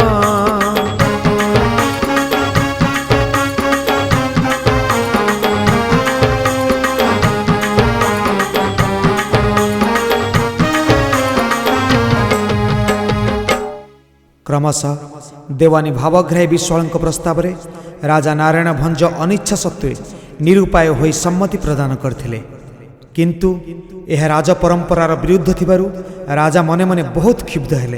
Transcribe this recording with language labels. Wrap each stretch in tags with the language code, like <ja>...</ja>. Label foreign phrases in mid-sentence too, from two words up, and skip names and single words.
<or>କ୍ରମଶଃ ଦେୱାନ ଭାବଗ୍ରାହୀ ବିଶ୍ୱାଳଙ୍କ ପ୍ରସ୍ତାବ ରାଜା ନାରାୟଣ ଭଞ୍ଜ ଅନିଚ୍ଛା ସତ୍ତ୍ୱେ ନିରୁପାୟ ହୋଇ ସମ୍ମତି ପ୍ରଦାନ କରିଥିଲେ କିନ୍ତୁ ଏହା ରାଜ ପରମ୍ପରାର ବିରୁଦ୍ଧ ଥିବାରୁ ରାଜା ମନେ ମନେ ବହୁତ କ୍ଷୁବ୍ଧ ହେଲେ।</or>